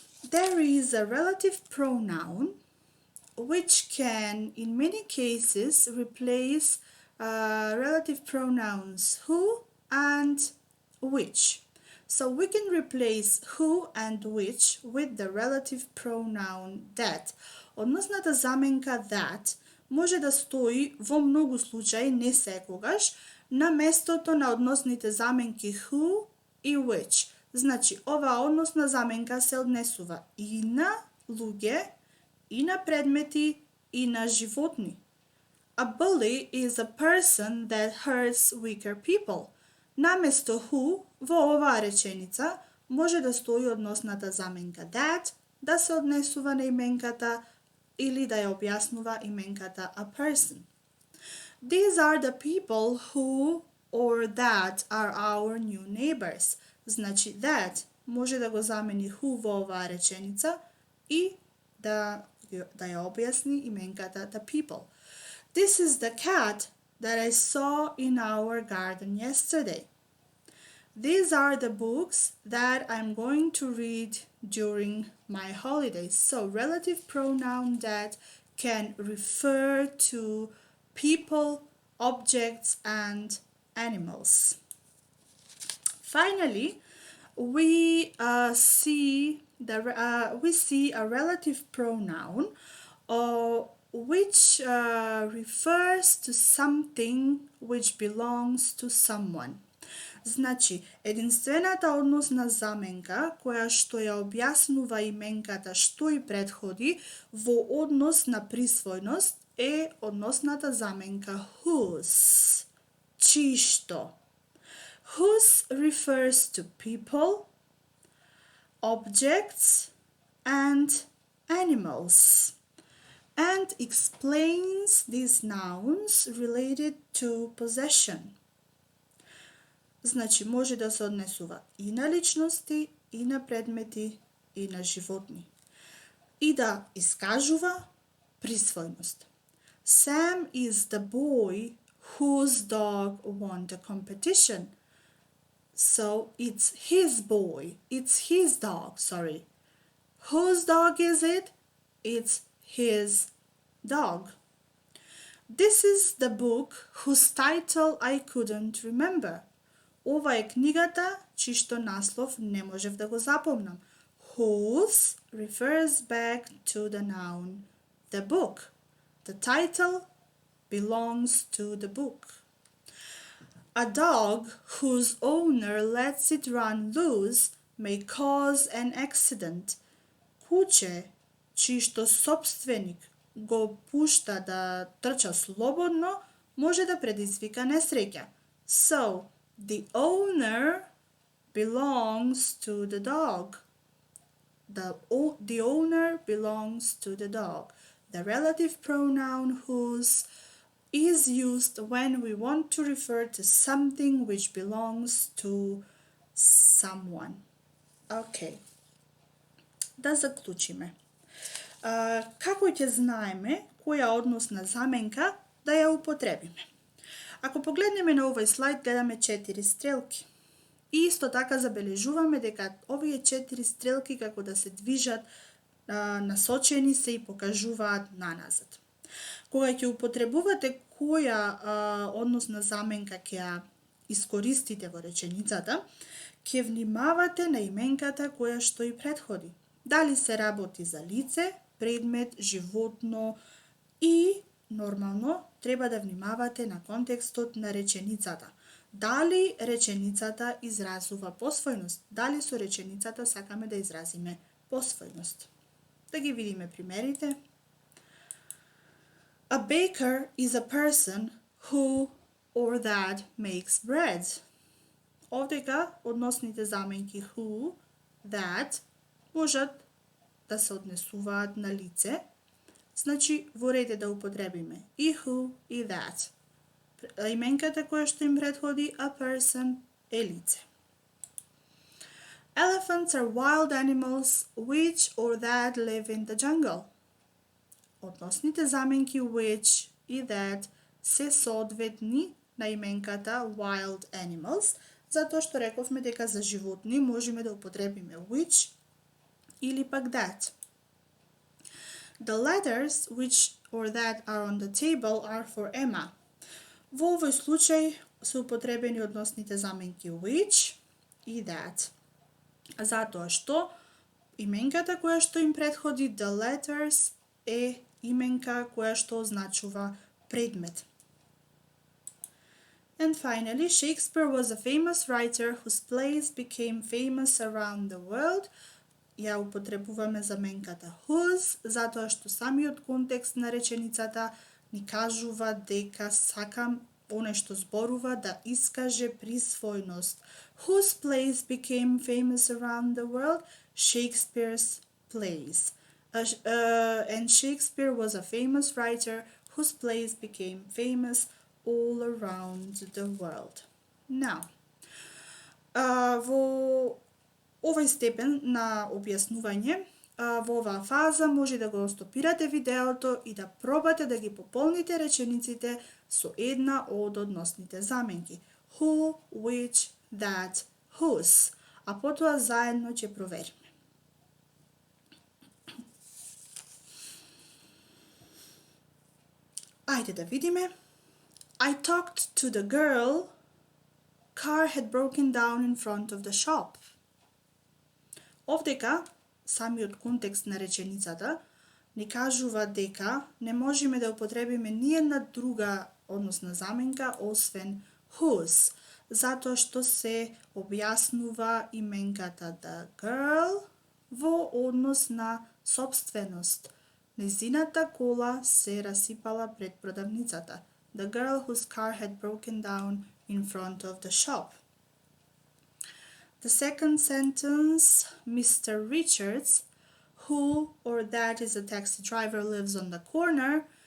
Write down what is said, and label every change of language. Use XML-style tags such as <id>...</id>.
<en>There is a relative pronoun which can, in many cases, replace relative pronouns who and which. So we can replace who and which with the relative pronoun that.</en> <mk>Односната заменка that може да стои во многу случаи, не секогаш, на местото на односните заменки who и which. Значи, оваа односна заменка се однесува и на луѓе, и на предмети, и на животни.</mk> <en>A bully is a person that hurts weaker people.</en> <mk>Наместо who во оваа реченица може да стои односната заменка that, да се однесува на именката или да ја објаснува именката a person.</mk> <en>These are the people who or that are our new neighbors.</en> <mk>Значи that може да го замени who во оваа реченица и да ја објасни именката the people.</mk> <en>This is the cat that I saw in our garden yesterday. These are the books that I'm going to read during my holidays. So relative pronoun that can refer to people, objects, and animals. Finally, we see a relative pronoun which refers to something which belongs to someone.</en> <mk>Значи, единствената односна заменка која што ја објаснува именката што и претходи во однос на присвојност е односната заменка whose, чишто.</mk> <en>Whose refers to people, objects, and animals, and explains these nouns related to possession.</en> <mk>Значи, може да се однесува и на личности, и на предмети, и на животни. И да искажува присвојност.</mk> <en>Sam is the boy whose dog won the competition. So it's his boy, it's his dog, sorry. Whose dog is it? It's his dog. This is the book whose title I couldn't remember.</en> <mk>Ова е книгата чишто наслов не можев да го запомнам.</mk> <en>Whose refers back to the noun, the book. The title belongs to the book. A dog whose owner lets it run loose may cause an accident.</en> <mk>Куче чишто собственик го пушта да трча слободно може да предизвика несреќа.</mk> <en>So, the owner belongs to the dog. The owner belongs to the dog. The relative pronoun whose is used when we want to refer to something which belongs to someone.</en> <mk>Okay. Да заклучиме. Како ќе знаеме која односна заменка да ја употребиме? Ако погледнеме на овој слайд, гледаме 4 стрелки. И исто така забележуваме дека овие 4 стрелки како да се движат, насочени се и покажуваат наназад. Кога ќе употребувате која односна заменка ќе ја искористите во реченицата, ќе внимавате на именката која што и претходи. Дали се работи за лице, предмет, животно и нормално треба да внимавате на контекстот на реченицата. Дали реченицата изразува посвојност, дали со реченицата сакаме да изразиме посвојност. Да ги видиме примерите.</mk> <en>A baker is a person who or that makes bread.</en> <mk>Овдека односните заменки who, that можат да се однесуваат на лице. Значи, во ред е да употребиме и who и that. Именката која што им претходи a person е лице.</mk> <en>Elephants are wild animals which or that live in the jungle.</en> <mk>Односните заменки which и that се соодветни на именката wild animals, затоа што рековме дека за животни можеме да употребиме which или пак that.</mk> <en>The letters which or that are on the table are for Emma.</en> <mk>Во овој случај се употребени односните заменки which и that. Затоа што именката која што им претходи the letters е именка која што означува предмет.</mk> <en>And finally, Shakespeare was a famous writer whose plays became famous around the world.</en> <mk>Ја употребуваме заменката whose, затоа што самиот контекст на реченицата ни кажува дека сакам оне што зборува да искаже присвојност.</mk> <en>Whose plays became famous around the world? Shakespeare's plays. And Shakespeare was a famous writer whose plays became famous all around the world.</en> <mk>Now, во овој степен на објаснување, во оваа фаза може да го стопирате видеото и да пробате да ги пополните речениците со една од односните заменки. Who, which, that, whose, а потоа заедно ќе провериме. Ајде да видиме.</mk> <en>I talked to the girl. Car had broken down in front of the shop.</en> <mk>Овдека, самиот контекст на реченицата, ни кажува дека не можеме да употребиме ниедна друга односна заменка освен whose, затоа што се објаснува именката the girl во однос на собственост. Незината кола се расипала пред продавницата.</mk> <en>The girl whose car had broken down in front of the shop. The second sentence, Mr. Richards, who or that is a taxi driver, lives on the corner.</en>